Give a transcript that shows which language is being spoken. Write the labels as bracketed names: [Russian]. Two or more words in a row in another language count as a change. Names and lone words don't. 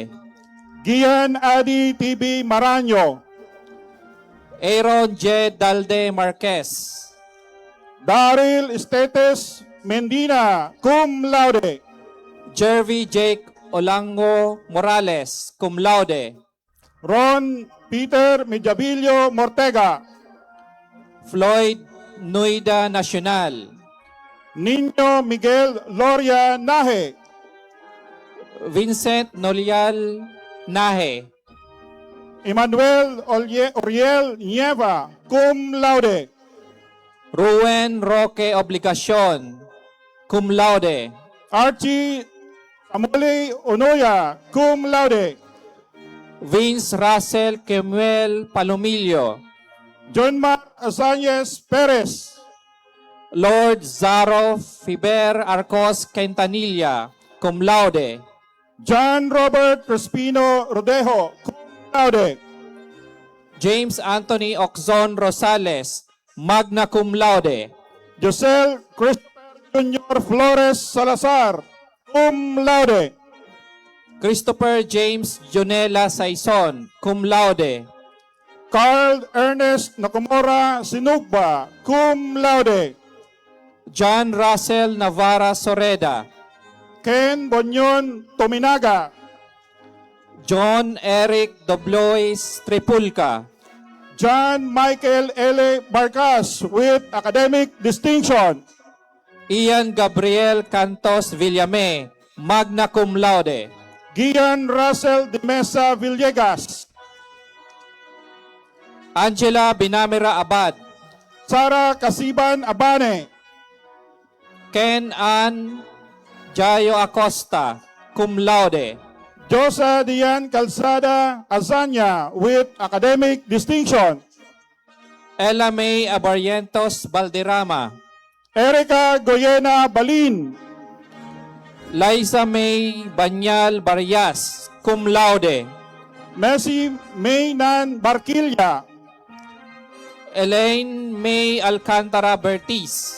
[English] Gian Adi TB Maraño, Aaron J. Dalde Marquez, Daryl Estetes Mendina, [Latin] cum laude. [English] Jervy Jake Olango Morales, [Latin] cum laude. [English] Ron Peter Mijabilio Mortega, Floyd Nuida Nacional, Niño Miguel Loria Nahe, Vincent Nolial Nahe, Emmanuel Oriel Nieva, [Latin] cum laude. [English] Ruen Roque Obligacion, [Latin] cum laude. [English] Archie Amuli Onoya, [Latin] cum laude. [English] Vince Russell Kemuel Palomillo, John Mark Azanyes Perez, Lord Zaro Fiber Arcos Quintanilla, [Latin] cum laude. [English] John Robert Crespino Rodejo, [Latin] cum laude. [English] James Anthony Oxon Rosales, [Latin] magna cum laude. [English] Josel Christopher Jr. Flores Salazar, [Latin] cum laude. [English] Christopher James Jonela Saison, [Latin] cum laude. [English] Carl Ernest Nakamura Sinugba, [Latin] cum laude. [English] John Russell Navarra Soreda, Ken Bonyon Tominaga, John Eric Doblois Tripulca, John Michael L. Barcas with academic distinction. Ian Gabriel Cantos Villame, [Latin] magna cum laude. [English] Gian Russell de Mesa Villegas, Angela Binamera Abad, Sara Casiban Abane, Ken Ann Jayo Acosta, [Latin] cum laude. [English] Josa Dian Calzada Azanya with academic distinction. Ella May Abarrientos Valderrama, Erica Goyena Balin, Liza May Banyal Barrias, [Latin] cum laude. [English] Messi Maynan Barquilla, Elaine May Alcantara Bertiz,